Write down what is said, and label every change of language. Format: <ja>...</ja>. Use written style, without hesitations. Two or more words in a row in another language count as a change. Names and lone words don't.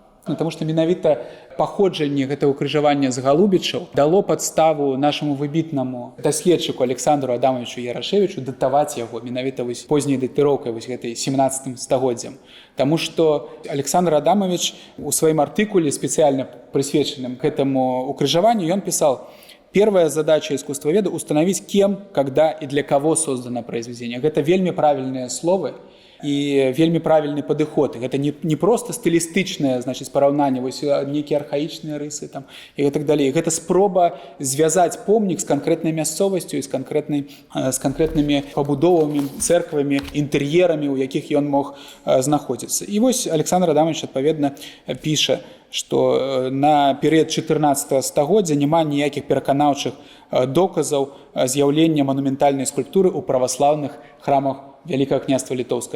<be>Потому што менавіта паходжанне гэтага ўкрыжавання з галубічаў дало падставу нашаму выбітнаму даследчыку Александру Адамовичу Ярашевичу датаваць яго менавіта позняй датыроўкай гэтай 17 стагоддзям. Таму што Александр Адамович у сваім артыкуле, спецыяльна прысвечаным гэтаму ўкрыжаванню, ён пісаў:</be> <ru>«Первая задача искусствоведа – установить, кем, когда и для кого создано произведение». Это вельми правильные словы и вельми правильный подыход. Это не просто стилистичное, значит,</ru> <be>параўнанне, вось некие архаичные рысы там,</be> <ru>и так далее. Это спроба связать помнік з конкретной мясцовасцю и с конкретными побудовами, церквами,</ru> <be>интерьерами, у якіх ён мог знаходзіцца. И вось Александр Адамович, адпаведна, піша, што на перыяд 14 стагоддзя няма ніякіх пераканаўчых доказаў з'яўлення манументальнай скульптуры ў праваслаўных храмах Вялікага княства Літоўскае.</be>